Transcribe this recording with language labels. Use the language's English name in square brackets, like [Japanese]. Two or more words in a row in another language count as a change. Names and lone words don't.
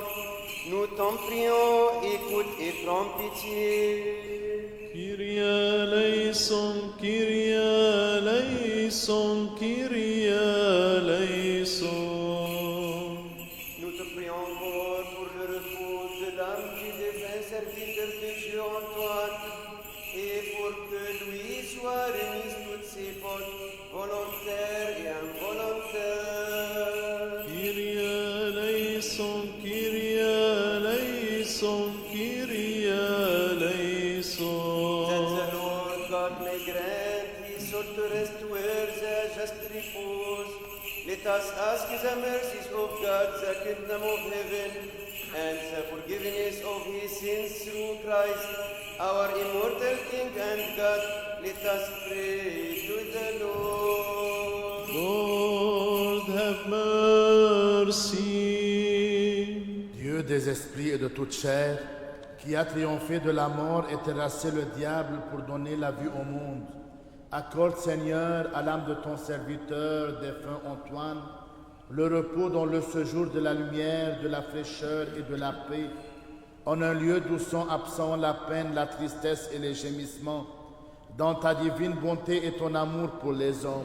[French] Nous t'en prions, écoute et prends pitié. [Greek] Κύριε ελέησον, Κύριε ελέησον, Κύριε ελέησον. [French] Nous te prions encore pour le repos de l'âme du défunt serviteur de Dieu Antoine, et pour que lui soient remises toutes ses fautes, volontaires et involontaires. [Greek] Κύριε ελέησον, Κύριε ελέησον, Κύριε ελέησον. [English] That the Lord God may grant his soul to rest where the just repose. Let us ask the mercies of God, the kingdom of heaven, and the forgiveness of his sins through Christ, our immortal King and God. Let us pray to the Lord. Lord, have mercy. [French] Dieu des les esprits et de toute chair, qui a triomphé de la mort et terrassé le diable pour donner la vie au monde, accorde, Seigneur, à l'âme de ton serviteur, défunt Antoine, le repos dans le séjour de la lumière, de la fraîcheur et de la paix, en un lieu d'où sont absents la peine, la tristesse et les gémissements, dans ta divine bonté et ton amour pour les hommes.